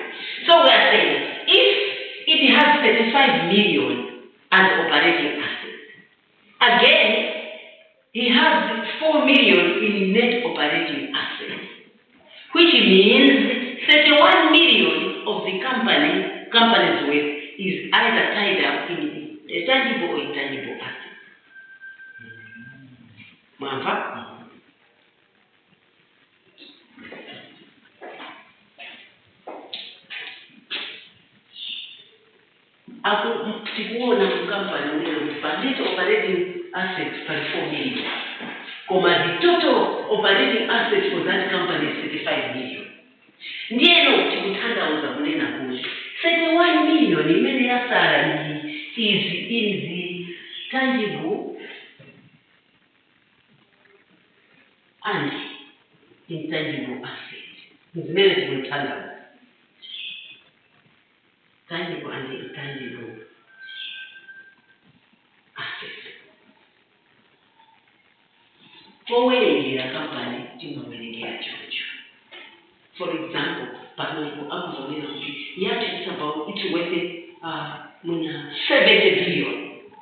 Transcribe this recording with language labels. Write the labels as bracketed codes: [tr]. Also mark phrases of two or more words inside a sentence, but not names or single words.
[en] So we are saying, if it has 35 million as operating assets, again, he has 4 million in net operating assets, which means 31 million of the company's worth is either tied up in a tangible or intangible assets. [ny] Mwamva? Tikuona company [en] net operating assets for 4 million. The total operating assets for that company is 35 million. [ny] Ndieno tikuthandauza kunena kuti 31 million imene yasala [en] is in the tangible and intangible assets. [ny] Zimene tikuthandauza. [en] Tangible and intangible assets. For a company, for example, it's about it's worth 70 billion.